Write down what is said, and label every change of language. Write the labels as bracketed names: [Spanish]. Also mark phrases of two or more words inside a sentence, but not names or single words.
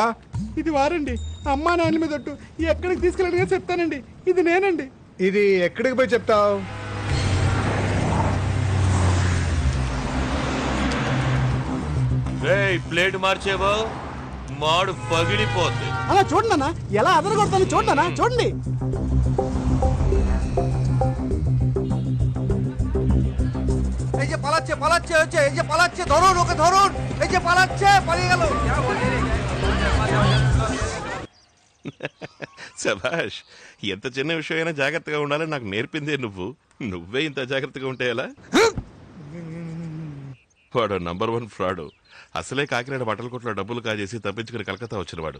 [Telugu] ఇది వారండి, అమ్మా నాన్న మీద ఒట్టు. ఎక్కడికి తీసుకెళ్ళడిగా చెప్తానండి. ఇది నేనండి. ఇది ఎక్కడికి పోయి చెప్తావు? ప్లేట్ మార్చేవో మాడు పగిలిపోద్ది. అలా చూడండి అన్న, ఎలా అదరగొడతాను చూడండి అన్న, చూడండి. [Bangla] এই যে পালাচ্ছে হচ্ছে, এই যে পালাচ্ছে, ধরুন ওকে ধরুন, এই যে পালাচ্ছে, পালিয়ে গেল। [Telugu] శభాష్, ఎంత చిన్న విషయమైనా జాగ్రత్తగా ఉండాలని నాకు నేర్పిందే నువ్వే ఇంత జాగ్రత్తగా ఉంటే ఎలా? వాడు నంబర్ 1 ఫ్రాడు. అసలే కాకినాడ బట్టల కొట్లో డబ్బులు కాజేసి తప్పించుకుని కలకత్తా వచ్చినవాడు.